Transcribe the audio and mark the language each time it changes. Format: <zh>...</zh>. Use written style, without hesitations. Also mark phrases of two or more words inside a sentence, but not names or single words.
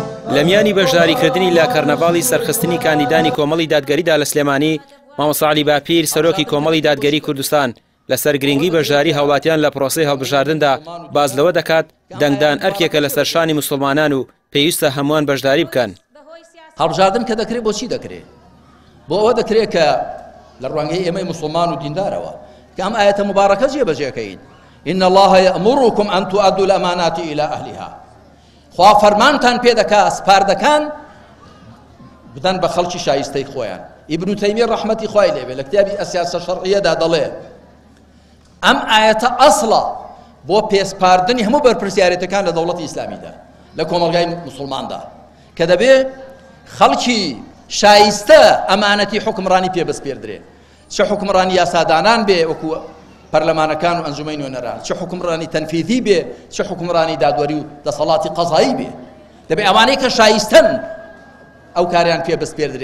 <ckb>لە میانی بەشداریکردنی لە کەرنەڤاڵی سەرخستنی کاندیدانی کۆمەڵی دادگەریدا لە سلێمانی مامۆستا عەلی باپیر سەرۆکی کۆمەڵی دادگەری کوردستان لەسەر گرنگی بەشداری هاوڵاتیان لە پرۆسەی هەڵبژاردندا باز لەوە دەکات دەنگدان ئەرکێکە لەسەر شانی موسڵمانان و پێویستە هەمووان بەشداری بکەن. هەڵبژاردن کە دەکرێت بۆچی دەکرێت؟ بۆ ئەوە دەکرێت کە لە ڕوانگەی ئێمەی موسڵمان و دیندارەوە کە ئەم ئاەتە مبارەکە جێبەجێکەین</ckb> <ar>إن الله يأمركم أن تؤدوا الأمانات إلى أهلها.</ar> <ckb>خوا فەرمانتان پێ دەکا سپاردەکان بدەن بە خەڵکی شایستەی خۆیان. ئیبن تەیمیە ڕەحمەتی خوای لێبێ لە کتابی ئەسیاسە شەرعیەدا دەڵێ ئەم ئاەتە ئەسڵە بۆ پێسپاردنی هەموو بەرپرسیارەتەکان لە دەوڵەتی ئیسلامیدا لە کۆمەڵگای موسڵماندا کە دەبێ خەڵکی شایستە ئەمانەتی حکمڕانی پێ بەسپێردرێ، چه حکمڕانی یاسادانان بێ وەکو پەرلەمانەکان و ئەنجومەی نوێنەران، چه حکمڕانی تەنفیذی بێ، چه حکمڕانی دادوەری و دەسەڵاتی قەزایی بێ، دەبێ ئەوانەی کە شایستەن ئەو کاریان پێ بەسپێردرێ.</ckb>